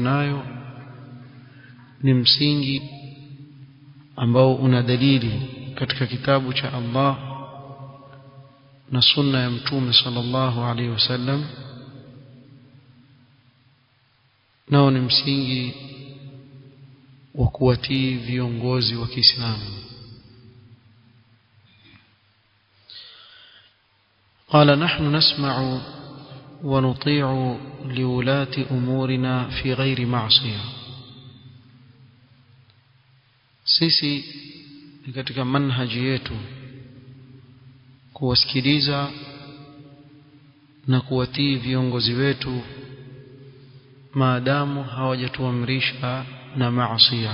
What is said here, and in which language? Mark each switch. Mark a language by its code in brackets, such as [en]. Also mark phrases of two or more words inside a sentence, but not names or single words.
[sw] nayo ni msingi ambao una dalili katika kitabu cha Allah na sunna ya Mtume [ar] صلى الله عليه وسلم, [sw] nao ni msingi wa kuwatii viongozi wa Kiislamu. [ar] قال نحن نسمع ونطيع لولاة أمورنا في غير معصية. [sw] sisi katika manhaji yetu kuwasikiliza na kuwatii viongozi wetu maadamu hawajatuamrisha na maasiya.